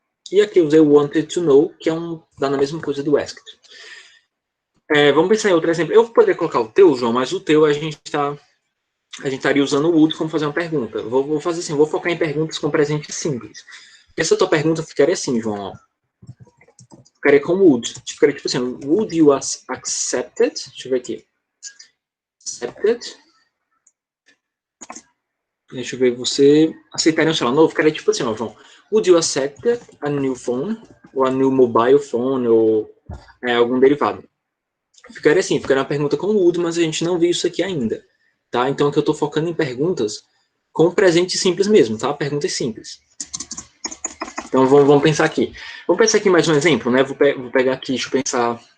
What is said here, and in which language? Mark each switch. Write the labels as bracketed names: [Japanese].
[Portuguese] E aqui eu usei o wanted to know, que dá na mesma coisa do asked. Vamos pensar em outro exemplo. Eu poderia colocar o teu, João, mas o teu a gente estaria usando o would como fazer uma pergunta. Vou fazer assim, vou focar em perguntas com presente simples. Essa tua pergunta ficaria assim, João. Ó. Ficaria com would. Ficaria tipo assim, [English] would you accept it? [Portuguese] Deixa eu ver aqui. Accepted. Deixa eu ver, você aceitaria um celular novo? Ficaria tipo assim, ó, João. [English] Would you accept a new phone? Ou a new mobile phone? [Portuguese] Ou algum derivado? Ficaria assim, ficaria uma pergunta com would, mas a gente não viu isso aqui ainda. Tá? Então aqui eu estou focando em perguntas com presente simples mesmo, tá? Perguntas simples. Então vamos pensar aqui. Vamos pensar aqui mais um exemplo, né? Vou pegar aqui, deixa eu pensar.